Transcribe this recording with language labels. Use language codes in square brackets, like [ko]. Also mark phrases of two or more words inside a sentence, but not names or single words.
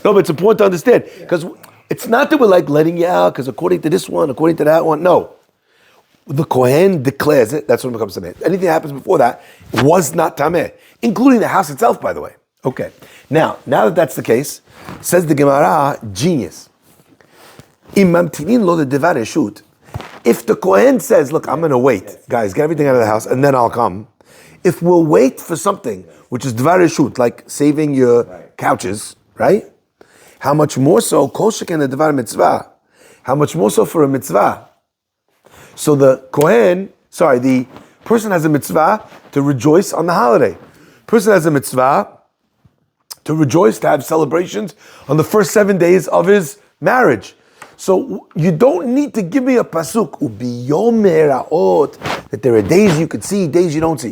[en] No, but it's important to understand, because it's not that we're like letting you out, because according to this one, according to that one, no. The Kohen declares it, that's when it becomes tameh. Anything that happens before that was not tameh, including the house itself, by the way. Okay, now that that's the case, says the Gemara, genius. [he] אם ממתינין לו לדבר רשות. [en] If the Kohen says, look, I'm going to wait, guys, get everything out of the house, and then I'll come. If we'll wait for something, which is [he] דבר רשות, [en] like saving your couches, right? How much more so, [he] כל שכן the דבר מצוה. [en] How much more so for a mitzvah? So the person has a mitzvah to rejoice on the holiday. Person has a mitzvah to rejoice, to have celebrations on the first 7 days of his marriage. So you don't need to give me a pasuk, [he] וביום הראות, [en] that there are days you could see, days you don't see.